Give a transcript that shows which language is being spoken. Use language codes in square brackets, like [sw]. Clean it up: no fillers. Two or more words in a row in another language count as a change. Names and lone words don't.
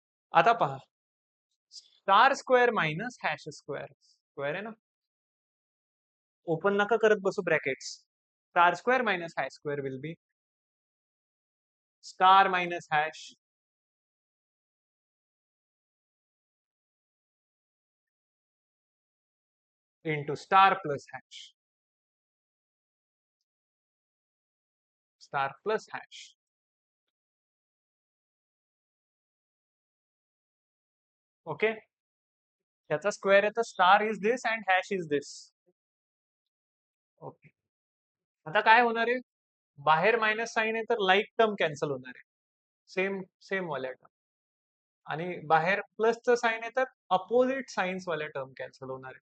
[mr] आता पहा, [en] star square minus hash square, [mr] स्क्वेअर आहे ना, ओपन नका करत बसू ब्रॅकेट्स. [en] star square minus hash square will be star minus hash into star plus hash, star plus hash. ओके, [mr] त्याचा स्क्वेअर आहे तर [en] star is this and hash is this. [mr] ओके, आता काय होणार आहे, बाहेर [en] minus sign [mr] आहे तर [en] like term cancel [mr] होणार आहे, [en] same same [mr] वाल्या टर्म, आणि बाहेर प्लसचं साइन आहे तर [en] opposite signs [mr] वाल्या [en] term cancel [mr] होणार आहे.